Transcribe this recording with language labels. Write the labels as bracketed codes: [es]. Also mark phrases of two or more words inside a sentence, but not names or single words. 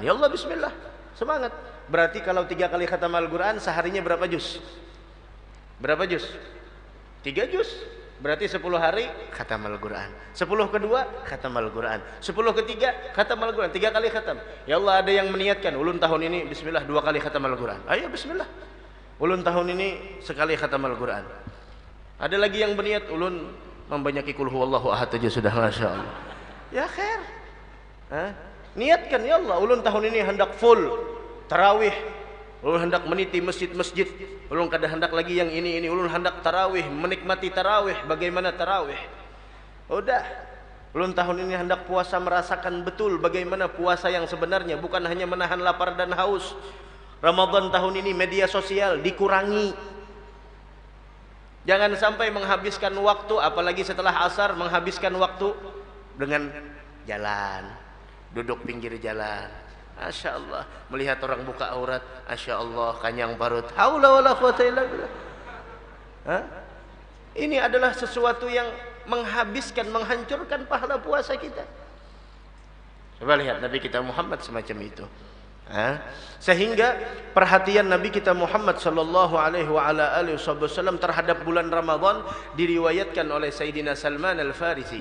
[ar] يا الله, [id] bismillah, semangat. Berarti kalau 3 kali khatam Al-Quran, seharinya berapa juz? Berapa juz? 3 juz. Berarti 10 hari khatam Al-Quran. 10 kedua khatam Al-Quran. 10 ketiga khatam Al-Quran. 3 kali khatam. [ar] يا الله, [id] ada yang meniatkan ulun tahun ini bismillah 2 kali khatam Al-Quran. Ayo bismillah, ulun tahun ini sekali khatam Al-Quran. Ada lagi yang berniat ulun membanyaki [ar] قل هو الله أحد [id] aja sudah, [ar] ما شاء الله. يا خير. [bjn] Niatkan, [ar] يا الله, [bjn] ulun tahun ini hendak full tarawih, ulun hendak meniti masjid-masjid, ulun kada hendak lagi yang ini, ulun hendak tarawih, menikmati tarawih. [id] Bagaimana tarawih? Udah, Belum tahun ini hendak puasa merasakan betul bagaimana puasa yang sebenarnya, bukan hanya menahan lapar dan haus. Ramadan tahun ini media sosial dikurangi. Jangan sampai menghabiskan waktu, apalagi setelah asar, menghabiskan waktu dengan jalan, duduk pinggir jalan. [ar] ما شاء الله, [id] melihat orang buka aurat, [ar] ما شاء الله, [bjn] kanyang parut. [ar] حول ولا قوة إلا بالله. [id] Ini adalah sesuatu yang menghabiskan, menghancurkan pahala puasa kita. Coba lihat Nabi kita Muhammad semacam itu. Sehingga perhatian Nabi kita Muhammad [ar] صلى الله عليه وسلم [id] terhadap bulan Ramadan diriwayatkan oleh Sayyidina Salman Al-Farisi.